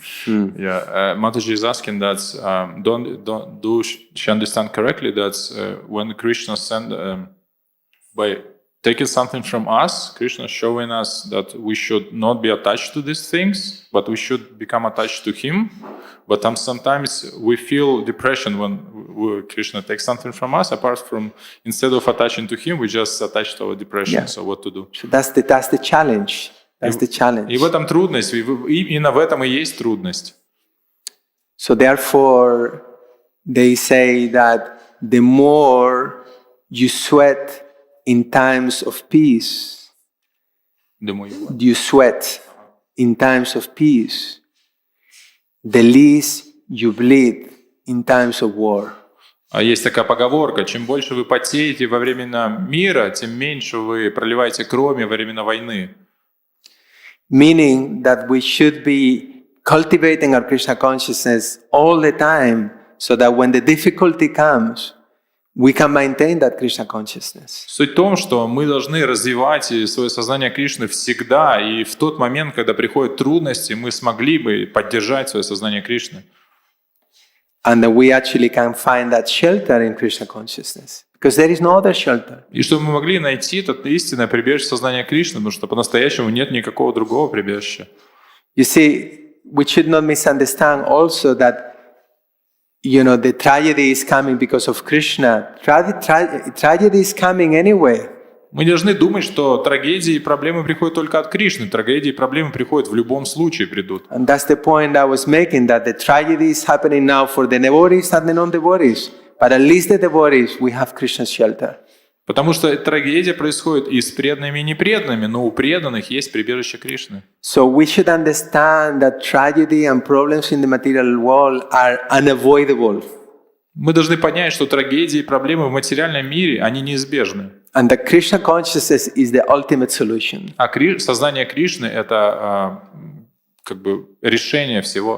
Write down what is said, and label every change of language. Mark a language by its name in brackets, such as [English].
[English] Yeah, Mataji is asking that do she understand correctly that when Krishna sent by taking something from us, Krishna is showing us that we should not be attached to these things, but we should become attached to Him. But sometimes we feel depression when Krishna takes something from us. Apart from, instead of attaching to Him, we just attach to our depression. Yeah. So what to do? So that's the challenge. That's the challenge. [Russian] И в этом трудность, именно в этом и есть трудность. [English] So therefore, they say that the more you sweat in times of peace, you sweat in times of peace, the least you bleed in times of war. [Russian] А есть такая поговорка: чем больше вы потеете во времена мира, тем меньше вы проливаете крови во времена войны. [English] Meaning that we should be cultivating our Krishna consciousness all the time, so that when the difficulty comes, we can maintain that Krishna consciousness. [Russian] Суть в том, что мы должны развивать свое сознание Кришны всегда, и в тот момент, когда приходят трудности, мы смогли бы поддержать свое сознание Кришны. [English] And that we actually can find that shelter in Krishna consciousness. Because there is no other shelter. [Russian] И чтобы мы могли найти это истинное прибежище сознания Кришны, потому что по-настоящему нет никакого другого прибежища. [English] You see, we should not misunderstand also that the tragedy is coming because of Krishna. Tragedy is coming anyway. [Russian] Мы не должны думать, что трагедии и проблемы приходят только от Кришны. Трагедии и проблемы приходят в любом случае, придут. [English] And that's the point I was making, that the tragedy is happening now for the devotees and the non-devotees. But at least the devotees, we have Krishna's shelter. [Russian] Потому что трагедия происходит и с преданными, и непреданными, но у преданных есть прибежище Кришны. [English] So we should understand that tragedy and problems in the material world are unavoidable. [Russian] Мы должны понять, что трагедии и проблемы в материальном мире, они неизбежны. [English] And the Krishna consciousness is the ultimate solution. [Russian] А сознание Кришны — это как бы решение всего.